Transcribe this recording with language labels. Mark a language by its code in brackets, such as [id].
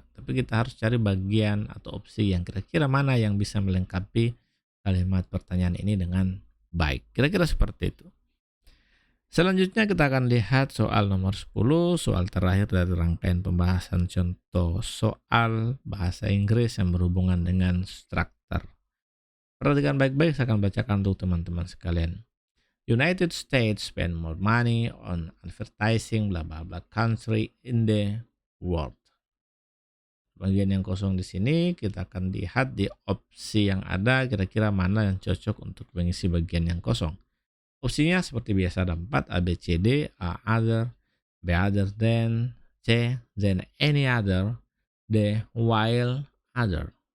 [id] Tapi kita harus cari bagian atau opsi yang kira-kira mana yang bisa melengkapi kalimat pertanyaan ini dengan baik. Kira-kira seperti itu. Selanjutnya kita akan lihat soal nomor 10, soal terakhir dari rangkaian pembahasan contoh soal bahasa Inggris yang berhubungan dengan struktur. Perhatikan baik-baik, saya akan bacakan untuk teman-teman sekalian. [en] United States spend more money on advertising blah blah blah country in the world. [id] Bagian yang kosong di sini kita akan lihat di opsi yang ada kira-kira mana yang cocok untuk mengisi bagian yang kosong. Opsinya seperti biasa ada 4, A, B, C, D, A, other, B, other than, C, then any other, D, while other.